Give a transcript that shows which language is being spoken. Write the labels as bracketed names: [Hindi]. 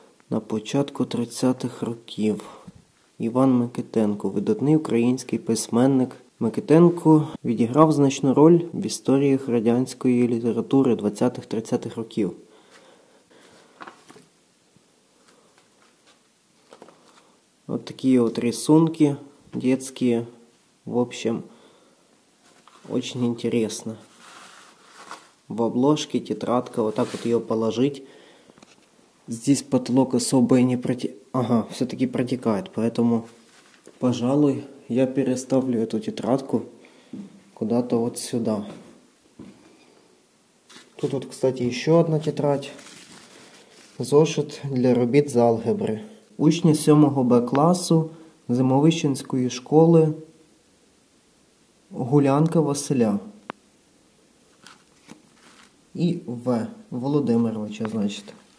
[Ukrainian] На початку 30-х років Іван Микитенко, видатний український письменник. Микитенко відіграв значну роль в історіях радянської літератури 20-30-х років. [Russian] Вот такие вот рисунки детские. В общем, очень интересно. В обложке тетрадка, вот так вот ее положить. Здесь потолок особо и не протекает. Ага, все-таки протекает, поэтому, пожалуй, я переставлю эту тетрадку куда-то вот сюда. Тут вот, кстати, еще одна тетрадь. [Ukrainian] Зошит для робіт з алгебри. Учні 7 Б класу Зимовищенської школи Гулянка Василя. І В. Володимировича, значить.